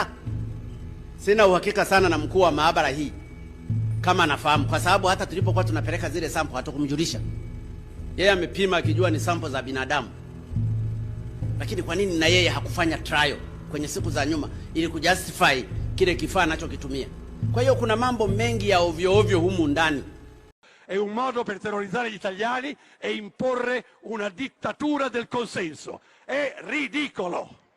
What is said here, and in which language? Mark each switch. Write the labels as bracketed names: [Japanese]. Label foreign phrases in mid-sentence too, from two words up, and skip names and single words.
[Swahili] Sina uhakika sana na mkuu wa maabara hii kama anafahamu, kwa sababu hata tulipokuwa tunapeleka zile sample hatakumjulisha. Yeye amepima akijua ni sample za binadamu. Lakini kwa nini na yeye hakufanya trial kwenye siku za nyuma ili kujustify kile kifaa anachokitumia? Kwa hiyo kuna mambo mengi ya ovyo ovyo humu ndani. [Italian] È un modo per terrorizzare gli italiani e imporre una dittatura del consenso. È ridicolo.